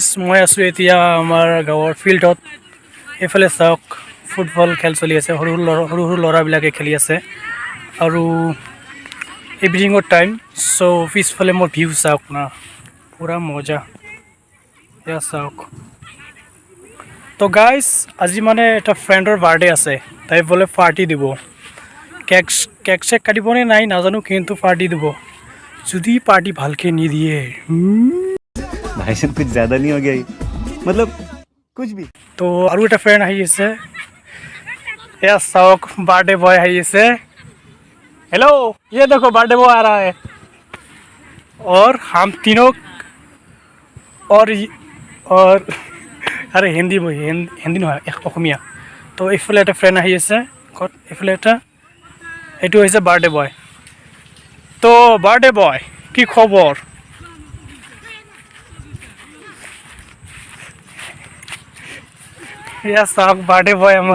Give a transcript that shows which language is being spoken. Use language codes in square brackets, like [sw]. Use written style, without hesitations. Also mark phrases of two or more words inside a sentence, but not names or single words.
[as] মই আছোঁ এতিয়া আমাৰ গাঁৱৰ ফিল্ডত এইফালে চাওক ফুটবল খেল চলি আছে সৰু সৰু ল'ৰাবিলাকে খেলি আছে আৰু ইভিনিঙৰ টাইম চ' পিছফালে মোৰ ভিউ চাওক না পূৰা মজা এয়া চাওক তো গাইজ আজি মানে এটা ফ্ৰেণ্ডৰ বাৰ্থডে আছে তাই বোলে পাৰ্টি দিব কেক চেক কাটিবনে নাই নাজানো কিন্তু পাৰ্টি দিব যদি পাৰ্টি ভালকৈ নিদিয়ে [hi] भाई साहब कुछ ज़्यादा नहीं हो गया ये? मतलब कुछ भी [as] তো আৰু এটা ফ্ৰেণ্ড আহি আছে এয়া চাওক [en] birthday boy [as] আহি আছে [hi] हेलो ये देखो बर्थडे बॉय आ रहा है और हम तीनों और अरे हिंदी हिंदी [as] নহয় অসমীয়া তো এইফালে এটা ফ্ৰেণ্ড আহি আছে ক'ত এইফালে এটা এইটো হৈছে [en] birthday boy [as] তো [en] birthday boy [as] কি খবৰ ইয়া চাওক [en] birthday boy [as] আমাৰ